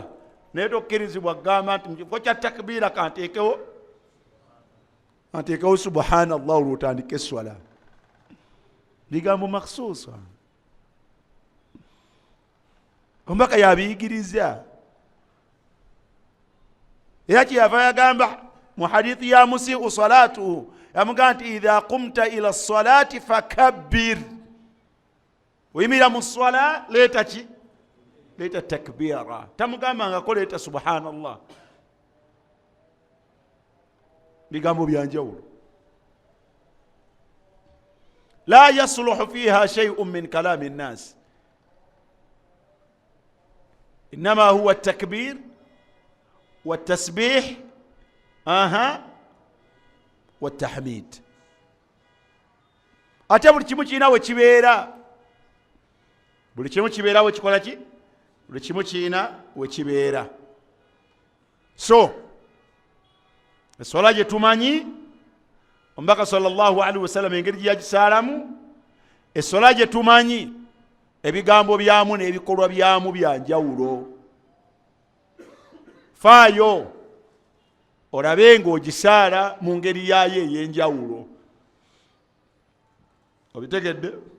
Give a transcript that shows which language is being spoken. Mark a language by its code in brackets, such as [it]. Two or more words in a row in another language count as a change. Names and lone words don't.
[lg] Naye tokkirizibwa gamba nti mu kifo kya takbira kanteekewo subhanallah olwotandika eswala. Bigambo makhsusa. Omubaka yabiyigiriza. Era kyeyava yagamba mu hadithi ya [ar] المسيء صلاته, [lg] yamugamba nti [ar] إذا قمت إلى الصلاة فكبر. [lg] Oyimira mu swala leeta ki? Leeta takbira. Tamugamba nga ko leeta subhanallah. Bigambo byanjawulo. [ar] لا يصلح فيها شيء من كلام الناس إنما هو التكبير والتسبيح والتحميد. [lg] Ate buli kimu kirina we kibeera, buli kimu kibeera we kikola ki? Buli kimu kirina we kibeera. So eswala gye tumanyi omubaka [ar] صلى الله عليه وسلم [lg] engeri gye yagisaalamu, eswala gye tumanyi ebigambo byamu n'ebikolwa byamu byanjawulo. Faayo olabe ng'ogisaala mu ngeri yaayo ey'enjawulo. Obitegedde?